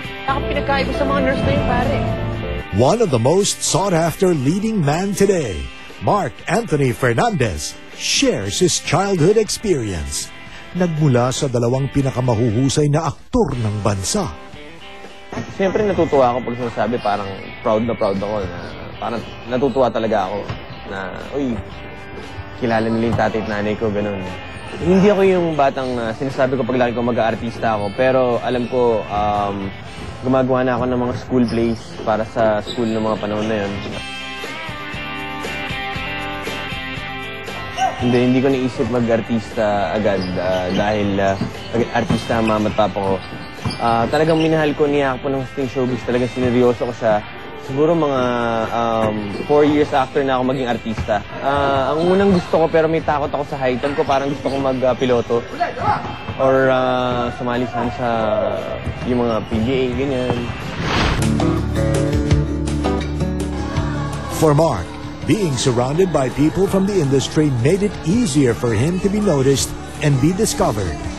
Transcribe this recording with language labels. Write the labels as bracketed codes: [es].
[tl] Ako pinagkaiba sa mga nurse na yun, pare. [en] One of the most sought-after leading man today, Mark Anthony Fernandez, shares his childhood experience. [tl] Nagmula sa dalawang pinakamahuhusay na aktor ng bansa. Siyempre natutuwa ako pag sinasabi, parang proud ako na parang natutuwa talaga ako na, uy, kilala nila yung tatay at nanay ko, ganun. Hindi ako yung batang sinasabi ko paglaki ko mag-aartista ako, pero alam ko, gumagawa na ako ng mga school plays para sa school ng mga panahon na yun. Hindi ko naisip mag-artista agad dahil artista ang mama at papa ko. Talagang minahal ko, niya ako ng showbiz, talagang sineryoso ko siya. Siguro mga 4 years after na ako maging artista. Ang unang gusto ko, pero may takot ako sa height ko, parang gusto ko mag-piloto. Or sumali sa yung mga PGA, ganyan. [en] For Mark, being surrounded by people from the industry made it easier for him to be noticed and be discovered.